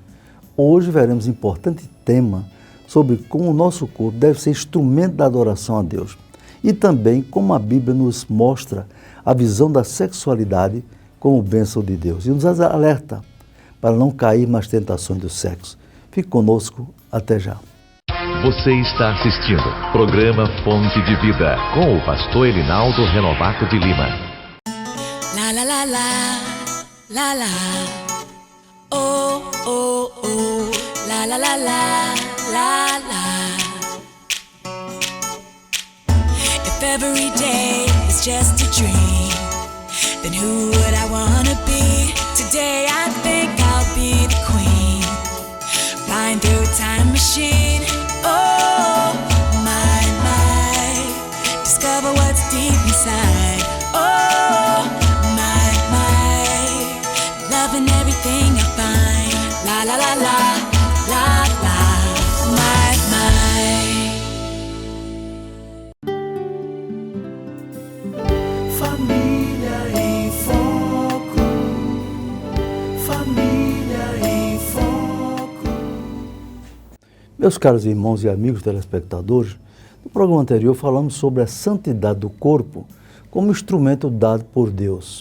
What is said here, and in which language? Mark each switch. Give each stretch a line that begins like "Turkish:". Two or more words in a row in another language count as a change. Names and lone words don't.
Portuguese: Hoje veremos um importante tema sobre como o nosso corpo deve ser instrumento da adoração a Deus e também como a Bíblia nos mostra a visão da sexualidade como bênção de Deus e nos alerta para não cair nas tentações do sexo. Fique conosco, até já. Você está assistindo programa Fonte de Vida com o pastor Elinaldo Renovato de Lima. La la la la, la la, oh oh oh, la la la la, la la.
English: If every day is just a dream, then who would I wanna be? Today I think I'll be the queen, flying through a time machine. Oh, my, discover what's deep inside. Oh, my, loving everything I find. La, la, la, la, la, la,
Portuguese: Família em Foco. Família em Foco. Meus caros irmãos e amigos telespectadores, no programa anterior falamos sobre a santidade do corpo como instrumento dado por Deus.